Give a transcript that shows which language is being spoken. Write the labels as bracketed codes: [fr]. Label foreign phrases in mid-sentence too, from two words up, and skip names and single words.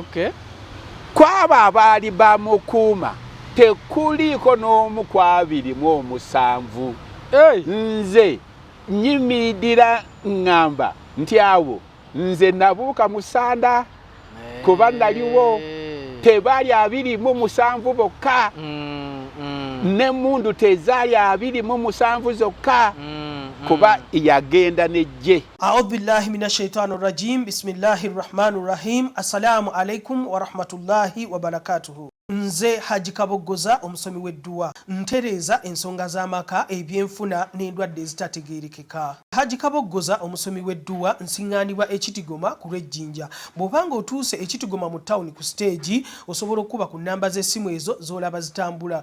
[lg] kwaba abaali bamukuuma tekuliko n'omu ku 27 nze nyimirira ŋŋamba nti awo nze nabuuka musanda kuba naliwo tebaali 27 bokka n'emmundu tezaali 27 zokka kuba yagenda nejje. [ar] أعوذ بالله من الشيطان الرجيم بسم الله الرحمن الرحيم. السلام عليكم ورحمة الله وبركاته. [lg] Nze Haji Kabogoza omusomi w'edduwa ntereza ensonga z'amaka ebyenfuna n'endwadde ezitategeerekeka. Haji Kabogoza omusomi w'edduwa nsiŋŋaanibwa ekitigoma ku lw'ejjinja. Bw'obanga otuuse ekitigoma mu tawuni ku stage osobola okuba ku nnamba z'essimu ezo z'olaba zitambula.